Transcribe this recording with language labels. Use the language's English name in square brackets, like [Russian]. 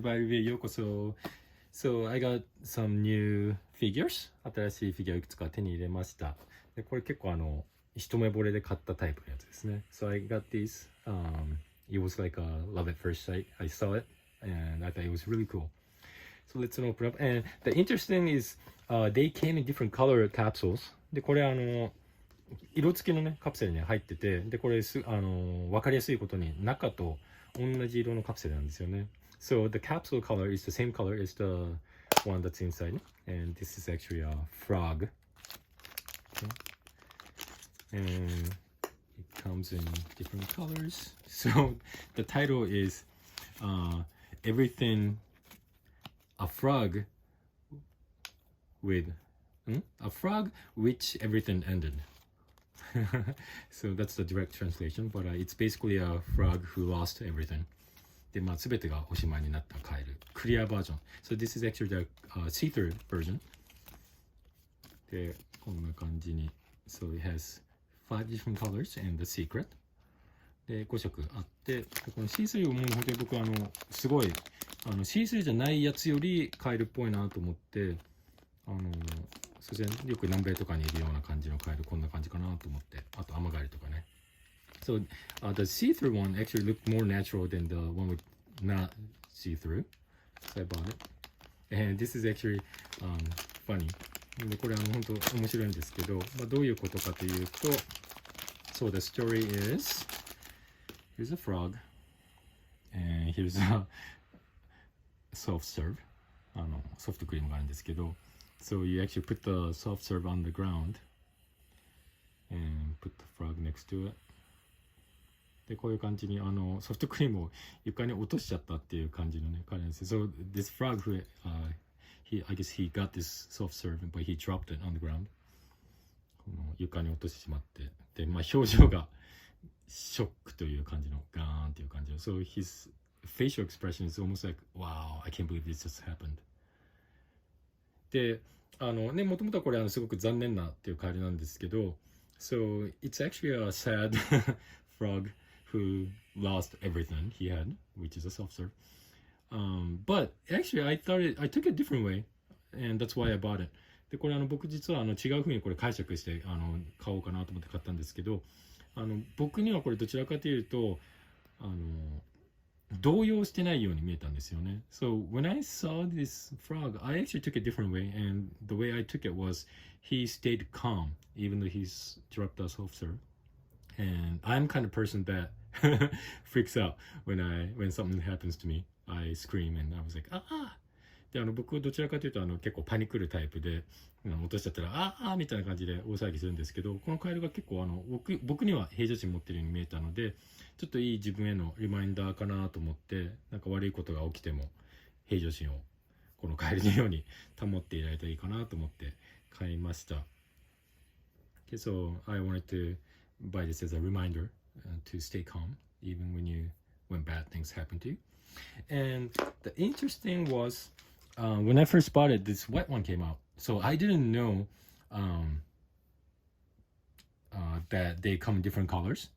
[English] Buy Review [Japanese] ようこそ。 [English] So I got some new figures. [Japanese] 新しいフィギュアいくつか手に入れました。でこれ結構一目惚れで買ったタイプのやつですね。 [English] So I got these. It was like a love at first sight. I saw it and I thought it was really cool. So let's open up. And the interesting is, they came in different color capsules. [Japanese] でこれ色付きのねカプセルに入ってて、でこれ分かりやすいことに中と同じ色のカプセルなんですよね。 [English] So the capsule color is the same color as the one that's inside, and this is actually a frog. Okay. And it comes in different colors. So the title is everything a frog with a frog which everything ended. So that's the direct translation, but it's basically a frog who lost everything. [Japanese] で、すべてがおしまいになったカエル。クリアバージョン。 [English] So this is actually the see-through version. [Japanese] で、こんな感じに。 [English] So it has 5 different colors and the secret. [Japanese] で、5色あって、この see-through も本当に僕すごいsee-through じゃないやつよりカエルっぽいなと思って、そしてよく南米とかにいるような感じのカエルこんな感じかなと思って、あとアマガエルとかね。 [English] So the see-through one actually looked more natural than the one with not see-through. So I bought it. And this is actually funny. [Japanese] でこれ本当面白いんですけど、どういうことかというと、 [English] So the story is, here's a frog, and here's a soft serve. [Japanese] ソフトクリームがあるんですけど、 [English] So you actually put the soft serve on the ground and put the frog next to it. [Japanese] でこういう感じにソフトクリームを床に落としちゃったっていう感じのね彼なんですよ。 [English] So this frog who I guess he got this soft serve but he dropped it on the ground. [Japanese] この床に落としてしまって、で表情がショックという感じのガーンっていう感じの。 [English] So his facial expression is almost like, wow, I can't believe this just happened. [Japanese] でもともとはこれすごく残念なっていうカエルなんですけど、 [English] So it's actually a sad frog who lost everything he had, which is a soft serve. But actually I took it a different way, and that's why I bought it. [Japanese] でこれ僕実は違う風にこれ解釈して買おうかなと思って買ったんですけど、僕にはこれどちらかというと動揺してないように見えたんですよね。 [English] So when I saw this frog, I actually took it a different way, and the way I took it was he stayed calm even though he's dropped us off serve. And I'm kind of person that freaks out when something happens to me. I scream and I was like, ah! [Japanese] で僕はどちらかというと結構パニクるタイプで落としちゃったらあみたいな感じで大騒ぎするんですけど、このカエルが結構僕には平常心持ってるように見えたので、ちょっといい自分へのリマインダーかなと思って、なんか悪いことが起きても平常心をこのカエルのように保っていられたらいいかなと思って買いました。 [English] Okay, so I wanted to buy this as a reminder to stay calm even when bad things happen to you. And the interesting was when I first bought it, this white one came out. So I didn't know that they come in different colors.